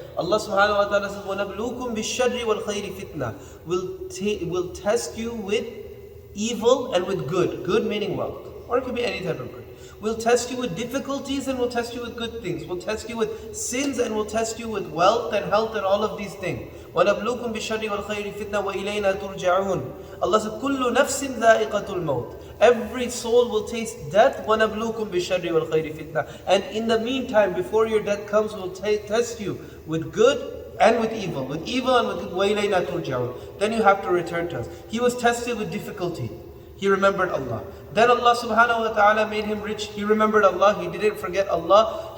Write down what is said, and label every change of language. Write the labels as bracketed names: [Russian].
[English] Allah subhanahu wa ta'ala says, [Arabic] وَنَبْلُوكُمْ بِالشَّرِّ وَالْخَيْرِ فِتْنَةً. [English] We'll test you with evil and with good. Good meaning wealth. Or it could be any type of good. We'll test you with difficulties and we'll test you with good things. We'll test you with sins and we'll test you with wealth and health and all of these things. [Arabic] وَنَبْلُوكُمْ بِالشَّرِّ وَالْخَيْرِ فِتْنَةً وَإِلَيْنَا تُرْجَعُونَ. [English] Allah said, [Arabic] كُلُّ نَفْسٍ ذَائِقَةُ الْمَوْتِ. [English] Every soul will taste death. [Arabic] وَنَبْلُوكُمْ بِالشَّرِّ وَالْخَيْرِ فِتْنَةً. [English] And in the meantime, before your death comes, we'll test you with good and with evil and with good. [Arabic] وَإِلَيْنَا تُرْجَعُونَ. [English] Then you have to return to us. He was tested with difficulty. He remembered Allah. Then Allah subhanahu wa ta'ala made him rich. He remembered Allah. He didn't forget Allah.